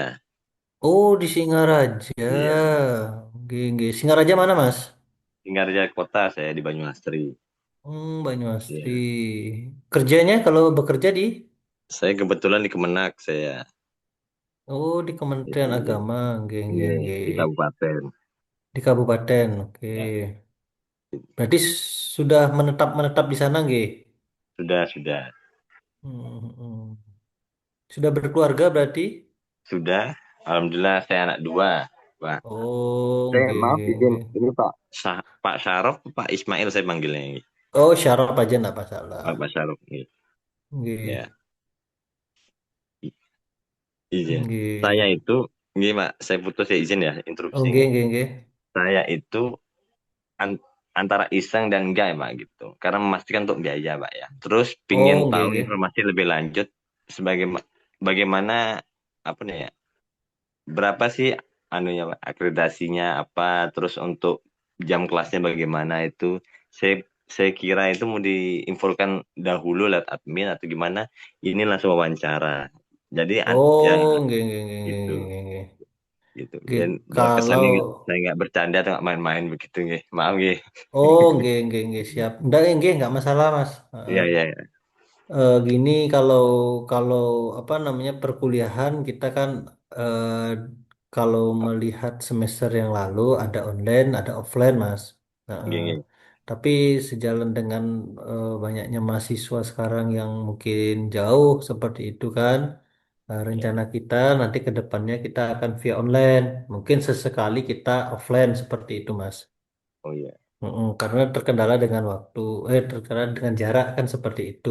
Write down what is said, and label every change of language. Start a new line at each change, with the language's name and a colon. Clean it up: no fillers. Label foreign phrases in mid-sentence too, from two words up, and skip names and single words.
Indonesian: Oh, di Singaraja. Iya. Gini, Singaraja mana, Mas? Singaraja kota saya di Banyuastri. Banyuastri. Iya. Kerjanya kalau bekerja di? Saya kebetulan di Kemenak saya. Oh, di Kementerian Itu Agama,
Javanese: nggih, nggih,
Indonesian: iya, nggih. di kabupaten. Di kabupaten, oke. Ya, Berarti sudah menetap menetap di sana, nggih? sudah. Hmm, hmm. Sudah berkeluarga berarti? Sudah. Alhamdulillah saya anak dua, Pak. Oh, Saya nggih, maaf nggih, izin, nggih. ini Pak Syarif, Pak Ismail saya panggilnya ini. Oh, syaraf aja nggak masalah. Pak Syarif ini. Nggih, Ya, izin. Saya nggih. itu, ini Pak, saya putus ya izin ya, Oh, interupsi nggih, ini.
Javanese: nggih, nggih.
Indonesian: Saya itu an- antara iseng dan enggak ya Pak gitu. Karena memastikan untuk biaya Pak ya. Terus pingin Oh, nggih, tahu nggih. informasi lebih lanjut sebagai bagaimana apa nih ya, berapa sih anunya Pak, akreditasinya apa, terus untuk jam kelasnya bagaimana itu. Saya kira itu mau diinfokan dahulu lewat admin atau gimana. Ini langsung wawancara. Jadi ya
Javanese: Oh, nggih, nggih, nggih, nggih,
Indonesian: gitu
Javanese: nggih, nggih.
Indonesian: gitu. Nggih, Dan biar kalau kesannya saya nggak bercanda atau nggak main-main begitu nggih. Maaf nggih.
Javanese: oh, nggih, nggih, nggih, siap.
Indonesian: Nggih, nggak masalah, Mas. Heeh. Iya iya iya. Gini kalau kalau apa namanya perkuliahan kita kan eh, kalau melihat semester yang lalu ada online, ada offline, Mas. Heeh.
Javanese: Nggih nggih.
Indonesian: Tapi sejalan dengan banyaknya mahasiswa sekarang yang mungkin jauh seperti itu kan, Iya. rencana kita nanti ke depannya kita akan via online. Mungkin sesekali kita offline seperti itu, Mas. Oh iya. Karena terkendala dengan waktu, terkendala dengan jarak kan seperti itu.